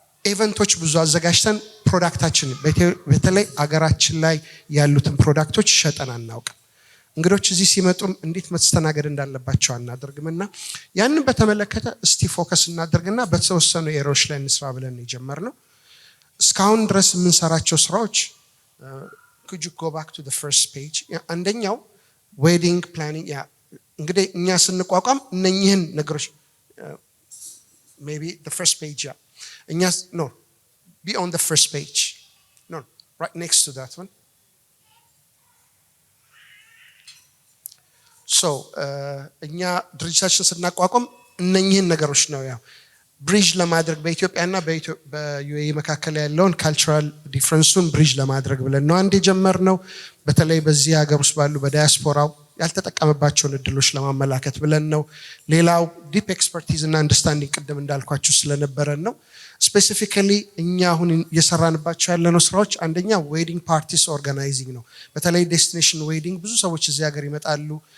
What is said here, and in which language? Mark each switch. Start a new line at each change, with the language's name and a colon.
Amharic: ኢቨንቶች ብዙ አዘጋጅተን ፕሮዳክታችን በተለይ አገራችን ላይ ያሉትን ፕሮዳክቶች ሸጠን አናውቅም። እንግዶች እዚህ ሲመጡም እንዴት መስተናገድ እንዳለባቸው አናደርግምና ያንን በተመለከተ እስቲ ፎከስ እናደርግና በተወሰኑ ኤሪያዎች ላይ እንስራ ብለን የጀመርነው እስካሁን ድረስ የምንሰራቸው ስራዎች
English: could you go back to the first page?
Amharic: አንደኛው ዌዲንግ ፕላኒንግ እንግዲህ እኛ ስንቋቋም እነኚህን ነገሮች
English: maybe the first page no, be on the first page. No, right next to that one.
Amharic: So, እኛ ድርጅታችን ስናቋቋም እነኚህን ነገሮች ነው ያው ብሪጅ ለማድረግ በኢትዮጵያና በዩኤኢ መካከል ያለውን ካልቸራል ዲፍረንሱን ብሪጅ ለማድረግ ብለን ነው አንድ የጀመርነው። በተለይ በዚህ ሀገር ውስጥ ባሉ በዳያስፖራው ያልተጠቀመባቸውን እድሎች ለማመላከት ብለን ነው። ሌላው ዲፕ ኤክስፐርቲዝ እና አንደርስታንዲንግ ቅድም እንዳልኳችሁ ስለነበረን ነው። ስፔሲፊካሊ እኛ አሁን እየሰራንባቸው ያለነው ስራዎች አንደኛ ዌዲንግ ፓርቲስ ኦርጋናይዚንግ ነው። በተለይ ዴስቲኔሽን ዌዲንግ ብዙ ሰዎች እዚህ ሀገር ይመጣሉ፣